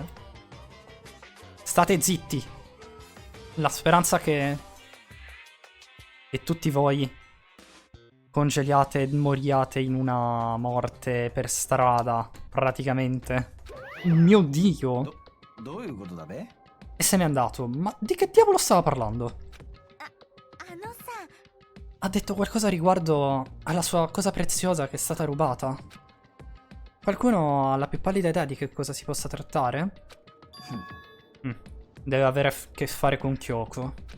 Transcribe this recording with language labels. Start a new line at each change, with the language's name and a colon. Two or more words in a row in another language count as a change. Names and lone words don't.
Italian: State zitti! La speranza che tutti voi congeliate e moriate in una morte per strada, praticamente. Mio Dio!
Japanese: どういうことだべ
Italian: E se n'è andato. Ma di che diavolo stava parlando?
Japanese: あのさ
Italian: Ha detto qualcosa riguardo alla sua cosa preziosa che è stata rubata. Qualcuno ha la più pallida idea di che cosa si possa trattare? Deve avere a che fare con Kyoko.